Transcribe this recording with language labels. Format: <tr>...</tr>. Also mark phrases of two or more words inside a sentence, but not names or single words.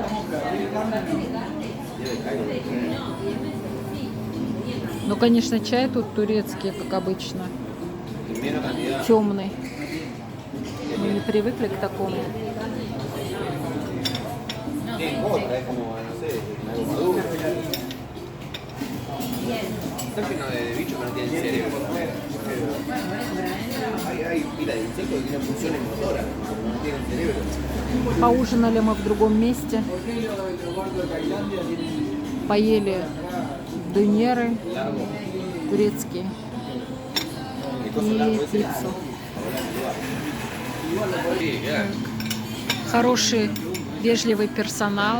<ru>Ну, конечно, чай тут турецкий, как обычно. Темный. Мы не привыкли к такому.</ru> <es>Está lleno de bichos que no tienen cerebro. Hay pila de insectos que tienen funciones motoras, no tienen cerebro.</es> <ru>Поужинали мы в другом месте. Поели дынеры турецкие и пиццу. Хороший, вежливый персонал.</ru>